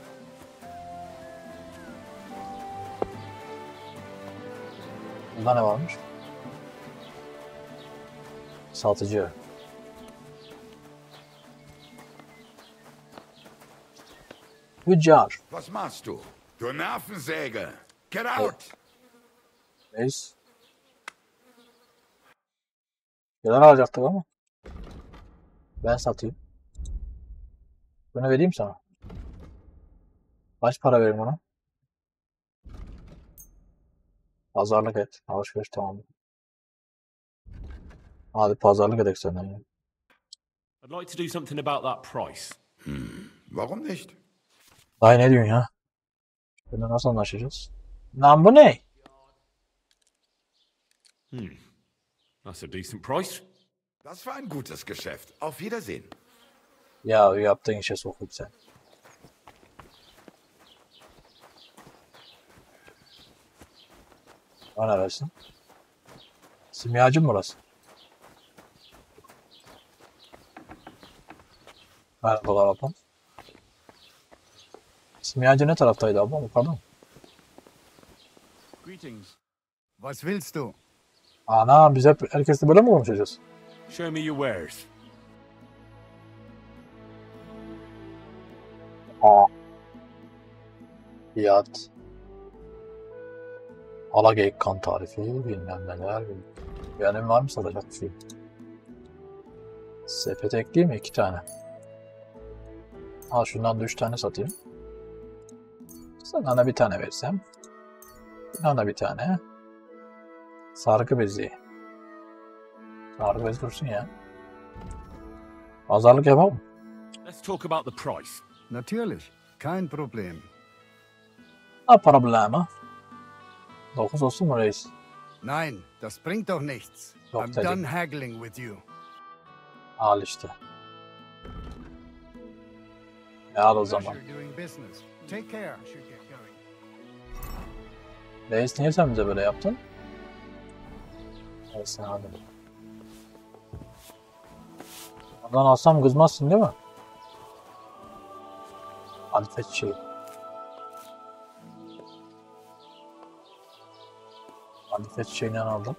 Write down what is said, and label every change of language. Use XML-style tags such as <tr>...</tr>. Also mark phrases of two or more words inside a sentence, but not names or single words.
<tr>Burada ne varmış? Satıcı. Tüccar.</tr> <de>Was machst du? Du Nervensäge!</de> <en>Get out!</en> <tr>Neyse. Neler alacaktık ama. Ben satayım. Bunu vereyim sana. Kaç para vereyim ona? Pazarlık et. Alışveriş tamam. Hadi pazarlık edek senden ya.</tr> <en>I'd like to do something about that price.</en> <de>Warum nicht?</de> <tr>Dayı ne diyorsun ya? Bunu nasıl anlaşacağız? Lan bu ne?</tr> <en>That's a decent price.</en> <de>Das war ein gutes Geschäft. Auf Wiedersehen.</de> <tr>Ya yaptığın işe sokup sen. O neresi? Simyacı mı burası? Merhabalar ablam. Simyacı ne taraftaydı ablam? Pardon.</tr> <en>Greetings.</en> <de>Was willst du?</de> <tr>Ana biz hep herkesle böyle mi konuşacağız?</tr> <en>Show me your wares.</en> <tr>Fiyat. Alageyik kan tarifi, bilmem neler. Benim var mı satacak bir şey? Sepete ekleyeyim mi? 2 tane. Al şundan da 3 tane satayım. Sana bir tane versem. Sana bir tane. Sargı bezi. Sargı bezi dursun ya. Pazarlık yapalım.</tr> <en>Let's talk about the price.</en> <de>Natürlich, kein Problem.</de> <tr>Ne problema? 9 olsun mu reis?</tr> <de>Nein, das bringt doch nichts.</de> <tr>Yok</tr> <en>I'm</en> <tr>dedim.</tr> <en>done haggling with you.</en> <tr>Al işte. Al o zaman.</tr> <en>Pleasure doing business. Take care.</en> <tr>Reis niye sen bize böyle yaptın? Neyse hadi. Oradan alsam kızmazsın değil mi? Hadi fetch şey. Hadi fetch şeyini aldım.</tr>